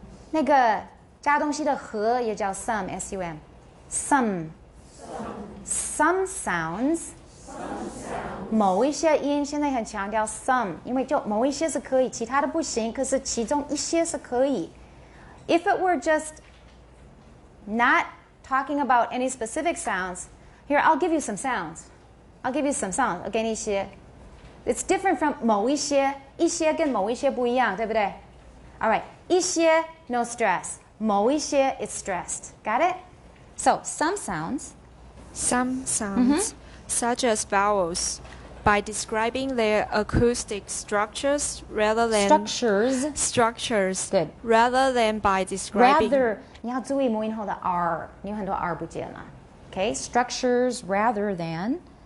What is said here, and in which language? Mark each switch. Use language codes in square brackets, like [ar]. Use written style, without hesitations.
[zh] 那个加东西的和也叫 some, S-U-M. [en] Some. Some sounds. [zh] 某一些音现在很强调 some, 因为就某一些是可以，其他的不行，可是其中一些是可以。 [en] If it were just not talking about any specific sounds, here, I'll give you some sounds. I'll give you some sounds. [zh] 我给你一些. It's different from 某一些，一些跟某一些不一样，对不对？ [en] All right, 一些 no stress. 某一些 it's stressed. Got it? So, some sounds. Some sounds, such as vowels, by describing their acoustic structures rather than structures, Good. rather than by describing [zh] Rather, 你要注意母音后的 r， 你有很多 r 不见了。 [en] Okay, structures rather than.